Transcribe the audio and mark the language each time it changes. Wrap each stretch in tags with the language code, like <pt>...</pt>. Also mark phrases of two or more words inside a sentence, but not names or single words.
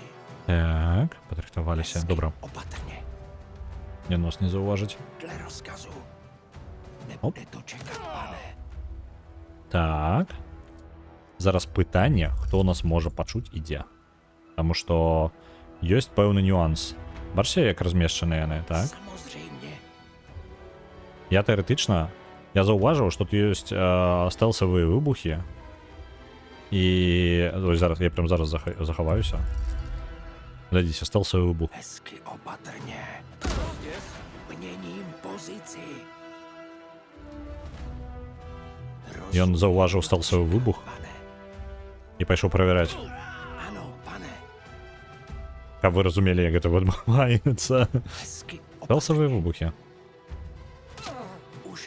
<uk>Так, подрихтувалися. Добре.</uk> <cs>Opatrně.</cs> <uk>Ні, нас не зауважить.</uk> <cs>Dle rozkazu. Nebude to čekat, pane.</cs> <uk>Так. Зараз питання, хто нас може почути і де. Тому що є певний нюанс. Бачите, як розміщені вони, так?</uk> <cs>Samozřejmě.</cs> <uk>Я теоретично, я зауважив, що тут є стелсові вибухи. І ось зараз, я прям зараз заховаюся. Глядіться, стелсовий вибух.</uk> <cs>Hezky opatrně. Měním pozici.</cs> <uk>І він зауважив стелсовий вибух</uk> <cs>Pane.</cs> <uk>і пішов перевіряти.</uk> <cs>Ano, pane.</cs> <uk>Як ви розуміли, як це відбувається.</uk> <cs>Hezky</cs> <uk>Стелсові вибухи.</uk> <cs>už</cs>